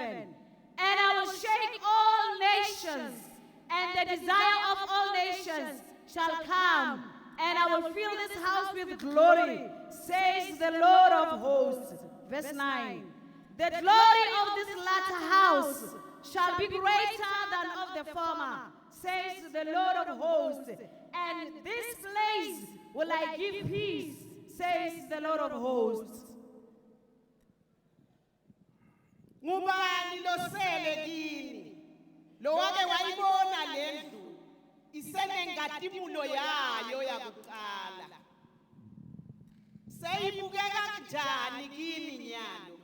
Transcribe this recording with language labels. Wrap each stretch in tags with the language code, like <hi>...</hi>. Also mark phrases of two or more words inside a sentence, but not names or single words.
<en>And I will shake all nations, and the desire of all nations shall come, and I will fill this house with glory, says the Lord of hosts. Verse 9. The glory of this latter house shall be greater than of the former, says the Lord of hosts. And this place will I give peace, says the Lord of hosts.</en> <ss>Ngubani losele kini? Lo wake wayibona lendlu isenengadimulo yayo yakuqala. Seyibukeka kanjani kini nyalo?</ss>